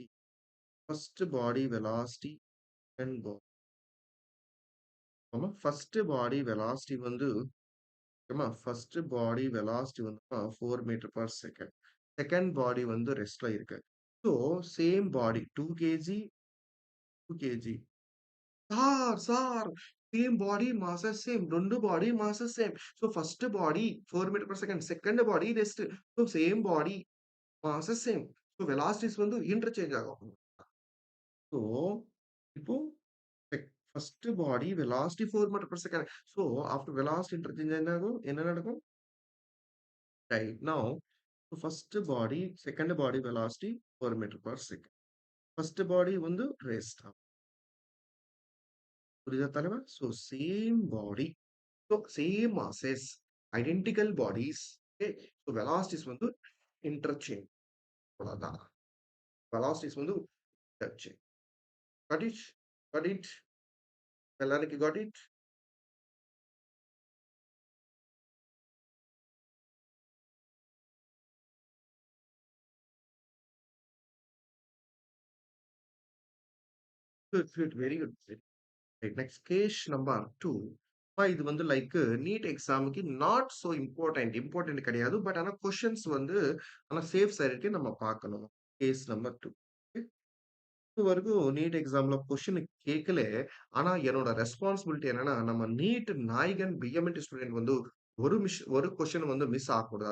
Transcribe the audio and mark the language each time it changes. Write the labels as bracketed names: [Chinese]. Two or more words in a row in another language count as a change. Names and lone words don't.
[English] first body velocity and first body velocity வந்து first body velocity வந்து 4 meter per second. second body வந்து restல இருக்கு. So same body 2 kg. Sir same body masses same. 2 body masses same. So first body 4 meter per second. Second body rest. So same body masses same. So velocities வந்து interchange ஆகும். So இப்போ first body velocity 4 meter per second. So after velocity interchange [Tamil] என்ன ஆகும்? என்ன நடக்கும்? [English] Right now first body second body velocity 4 meter per second. first body [Tamil] வந்து ரெஸ்ட். புரியுதா தலைவா? [English] ஸோ சேம் பாடி. So same masses, identical bodies. Okay. So velocities வந்து interchange. அவ்வளவுதான். Velocities வந்து interchange. Got it? Got it? எல்லாருக்கும் got it? Good. Very good. Right. Next case number 2. [Tamil] இது வந்து [English] like NEET examக்கு not so important கிடையாது. [Tamil] பட் ஆனா கொஸ்டின்ஸ் வந்து ஆனா [English] safe sideக்கு [Tamil] நம்ம பார்க்கணும். [English] Case number 2. [Tamil] இது வரைக்கும் நீட் எக்ஸாம்ல கொஸ்டின் கேட்கல. ஆனா என்னோட ரெஸ்பான்சிபிலிட்டி என்னன்னா, நம்ம நீட் நாயகன் பிஎம்என்டி ஸ்டூடெண்ட் வந்து ஒரு கொஸ்டின் வந்து மிஸ் ஆகக்கூடாது.